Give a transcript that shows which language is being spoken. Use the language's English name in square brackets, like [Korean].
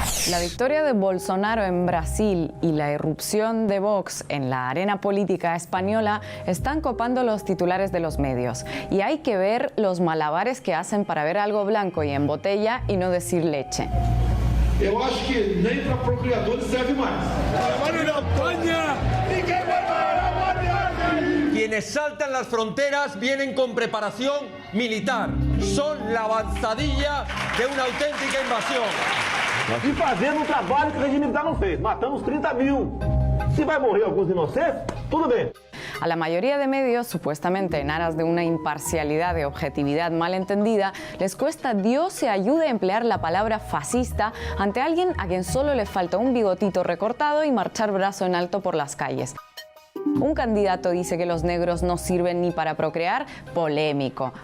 [Spanish] La victoria de Bolsonaro en Brasil y la irrupción de Vox en la arena política española están copando los titulares de los medios. Y hay que ver los malabares que hacen para ver algo blanco y en botella y no decir leche. [Portuguese] Eu acho que nem para procriadores serve mais. [Spanish] Quienes saltan las fronteras vienen con preparación militar. Son la avanzadilla de una auténtica invasión. [Portuguese] E fazendo um trabalho que o regime militar não fez. Matamos 30.000. Se vai morrer alguns inocentes, tudo bem. [Spanish] A la mayoría de medios, supuestamente en aras de una imparcialidad de objetividad malentendida, les cuesta Dios se ayude a emplear la palabra fascista ante alguien a quien solo le falta un bigotito recortado y marchar brazo en alto por las calles. Un candidato dice que los negros no sirven ni para procrear, polémico.